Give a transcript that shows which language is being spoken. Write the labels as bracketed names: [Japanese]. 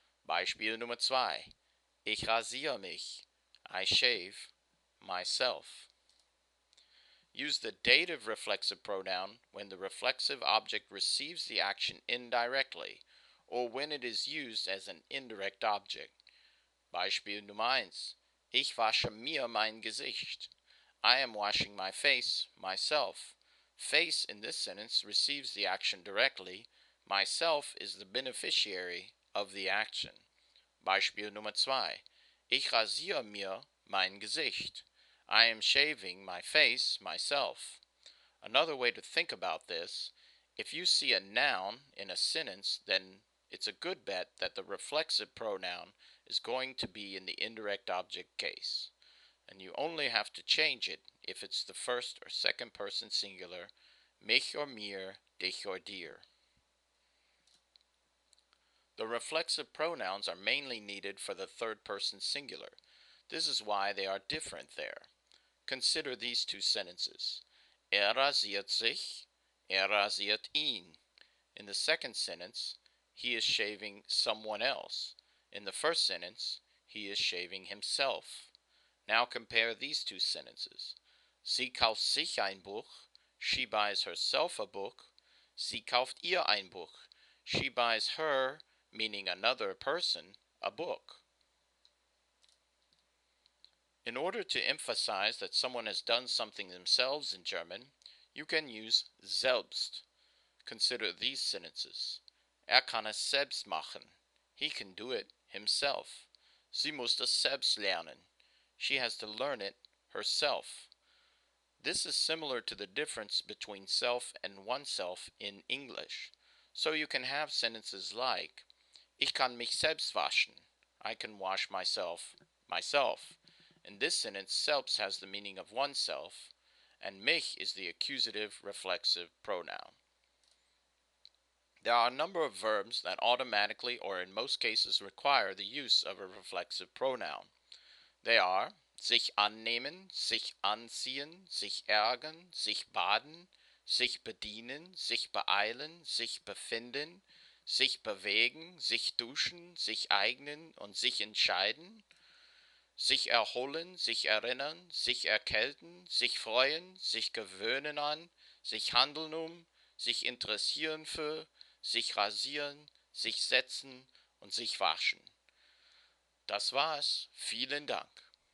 [German] Beispiel Nummer 2. Ich rasiere mich. [English] I shave myself. Use the dative reflexive pronoun when the reflexive object receives the action indirectly or when it is used as an indirect object. [German] Beispiel Nummer 1. Ich wasche mir mein Gesicht. [English] I am washing my face myself. Face in this sentence receives the action directly. Myself is the beneficiary of the action. [German] Beispiel Nummer 2. Ich rasiere mir mein Gesicht. [English] I am shaving my face myself. Another way to think about this, if you see a noun in a sentence, then it's a good bet that the reflexive pronoun is going to be in the indirect object case. And you only have to change it if it's the first or second person singular, mich or mir, dich or dir. The reflexive pronouns are mainly needed for the third person singular. This is why they are different there. Consider these two sentences. [German] Rasiert sich, rasiert ihn. [English] In the second sentence, he is shaving someone else. In the first sentence, he is shaving himself. Now compare these two sentences. [German] Sie kauft sich ein Buch. [English] She buys herself a book. [German] Sie kauft ihr ein Buch. [English] She buys her, meaning another person, a book. In order to emphasize that someone has done something themselves in German, you can use selbst. Consider these sentences. [German] Kann es selbst machen. [English] He can do it himself. [German] Sie muss das selbst lernen. [English] She has to learn it herself. This is similar to the difference between self and oneself in English. So you can have sentences like, [German] Ich kann mich selbst waschen. [English] I can wash myself myself. In this sentence, selbst has the meaning of oneself, and mich is the accusative reflexive pronoun. There are a number of verbs that automatically or in most cases require the use of a reflexive pronoun. They are sich annehmen, sich anziehen, sich ärgern, sich baden, sich bedienen, sich beeilen, sich befinden, sich bewegen, sich duschen, sich eignen und sich entscheiden, [German] sich erholen, sich erinnern, sich erkälten, sich freuen, sich gewöhnen an, sich handeln sich interessieren für, sich rasieren, sich setzen und sich waschen. Das war's. Vielen Dank.